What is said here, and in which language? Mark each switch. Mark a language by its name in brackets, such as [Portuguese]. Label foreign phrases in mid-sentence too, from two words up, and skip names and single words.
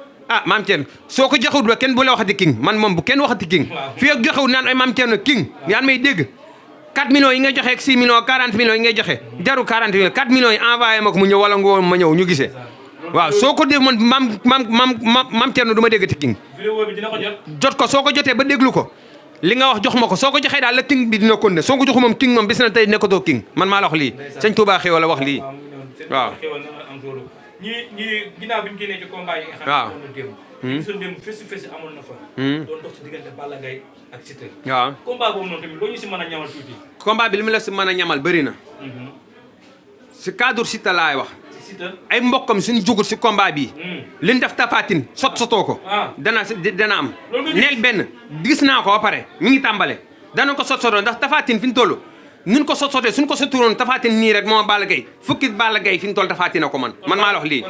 [Wolof] ah maam Thierno soo ko joxewut ba kenn bu la waxati king man moom bu kenn waxati king fii ak joxewut naan ay maam Thierno king yaan may dégg 4 millions yi nga joxe ak 6 millions 40 millions yi ngay joxe jaru 40 millions 4 millions yi envoyé ma ko mu ñëw wala nga ma ñëw ñu gisee waaw soo ko dégg man maam Thierno du ma déggati king vidéo bi dina ko jot ko soo ko jotee ba déglu ko li nga wax jox ma ko soo ko joxee daal la king bi dina kon ne soo ko joxu moom king moom bis na tey nekkatoo king man maa la wax lii sëñ Touba xéwal la wax lii waaw ñi ginnaaw bi ñu génnee ci combat yi nga xam ne démb ñu gisoon démb [English] face to face [Wolof] amoon na fa doon dox ci diggante Balla Gaye ak Siteu waaw combat boobu noonu tamit loo ñu si mën a ñamal tuuti combat bi li mu la si mën a ñamal bëri na si cadre Siteu laay wax ay mbokkam suñu jugut si combat bi li ñu def tafatin sotoo ko dana am neel benn gis naa ko ba pare mi ngi tàmbale dana ko sotoo ndax tafatin fi ñu toll nun ko sotee suñ ko soturoon tafatin nii rek moo Balla Gaye fukki Balla Gaye fi ñu toll tafatina ko man maa la wax lii